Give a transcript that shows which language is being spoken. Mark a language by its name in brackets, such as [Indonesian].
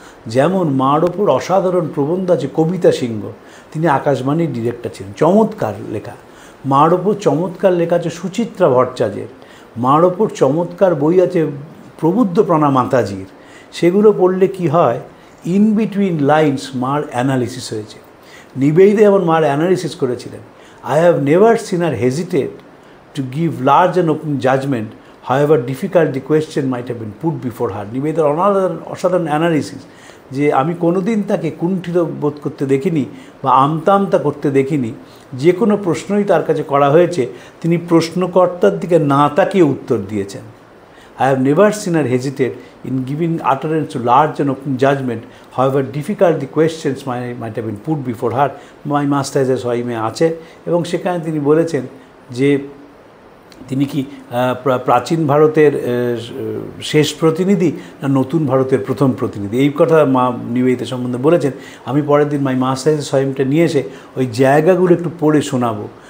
[Bangla] যেমন মার ওপর অসাধারণ প্রবন্ধ আছে কবিতা সিংহ, তিনি আকাশবাণীর ডিরেক্টর ছিলেন, চমৎকার লেখা। মার ওপর চমৎকার লেখা আছে সুচিত্রা ভট্টাচার্যের। মার ওপর চমৎকার বই আছে প্রবুদ্ধপ্রাণা মাতাজির। সেগুলো পড়লে কি হয়, ইন বিটুইন লাইন্স মার অ্যানালিসিস হয়েছে। নিবেদিতা যেমন মার অ্যানালিসিস করেছিলেন, [English] I have never seen her hesitate to give large and open judgment, however difficult the question might have been put before her. [Bangla] নিবেদিতার অসাধারণ অ্যানালিসিস, যে আমি কোনোদিন তাকে কুণ্ঠিত বোধ করতে দেখিনি বা আমতা করতে দেখিনি। যে কোনো প্রশ্নই তার কাছে করা হয়েছে তিনি প্রশ্নকর্তার দিকে না তাকিয়ে উত্তর দিয়েছেন। [English] I have never seen her hesitate in giving utterance to large and open judgment, however difficult the questions might have been put before her. [Bangla] My master as a সহিমে আছে, এবং সেখানে তিনি বলেছেন যে তিনি কি প্রাচীন ভারতের শেষ প্রতিনিধি না নতুন ভারতের প্রথম প্রতিনিধি, এই কথা মা নিবেদিতা সম্বন্ধে বলেছেন। আমি পরের দিন মাই মাস্টার এস এ সহিমটা নিয়ে এসে ওই জায়গাগুলো একটু পড়ে শোনাবো।